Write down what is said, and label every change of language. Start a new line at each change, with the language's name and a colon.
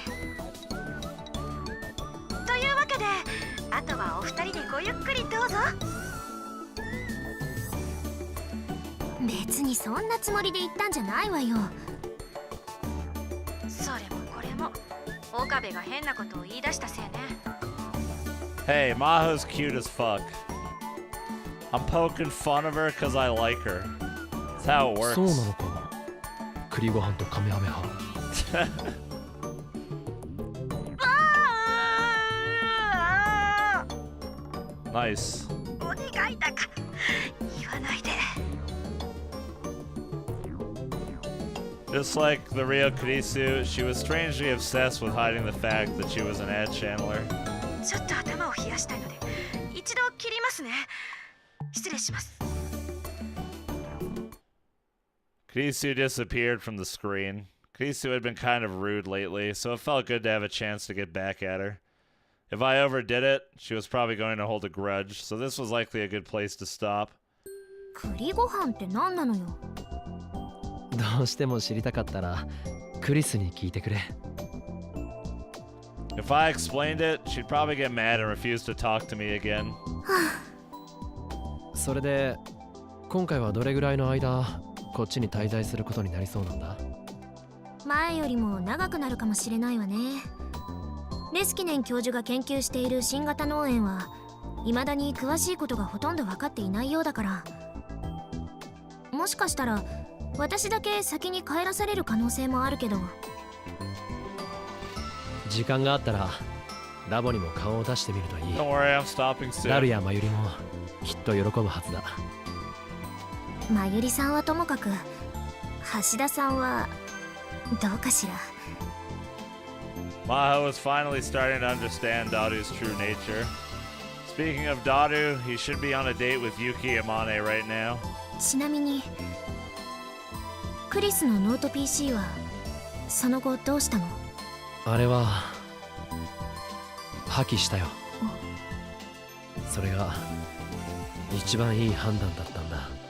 Japanese: というわけで、あとはお二人でごゆっくりどうぞ。別にそんなつもりで言ったんじゃないわよ。それもこれも岡部が変なことを言い出したせいね。
English: Hey, Maho's cute as fuck. I'm poking fun of her because I like her. That's how it works.
Japanese: そうなのか。栗ご飯とカメハメハ。
English: Nice.
Japanese: お願いだから言わないで。
English: Just like the real Kurisu, she was strangely obsessed with hiding the fact that she was an ad channeler.
Japanese: ちょっと頭を冷やしたいので一度切りますね。失礼します。
English: Kurisu disappeared from the screen. Kurisu had been kind of rude lately, so it felt good to have a chance to get back at her. If I overdid it, she was probably going to hold a grudge, so this was likely a good place to stop.
Japanese: 栗ご飯って何なのよ。どうしても知りたかったらクリスに聞いてくれ。
English: If I explained it, she'd probably get mad and refuse to talk to me again.
Japanese: それで今回はどれぐらいの間こっちに滞在することになりそうなんだ？前よりも長くなるかもしれないわね。レスキネン教授が研究している新型脳炎は未だに詳しいことがほとんど分かっていないようだから、もしかしたら私だけ先に帰らされる可能性もあるけど。時間があったらラボにも顔を出してみるといい。
English: Don't worry, I'm stopping soon.
Japanese: ラルやマユリもきっと喜ぶはずだ。マユリさんはともかく橋田さんはどうかしら。
English: Maho was finally starting to understand Daru's true nature. Speaking of Daru, he should be on a date with Yuki Amane right now.
Japanese: ちなみにクリスのノート PC はその後どうしたの？あれは破棄したよ。それが一番いい判断だったんだ。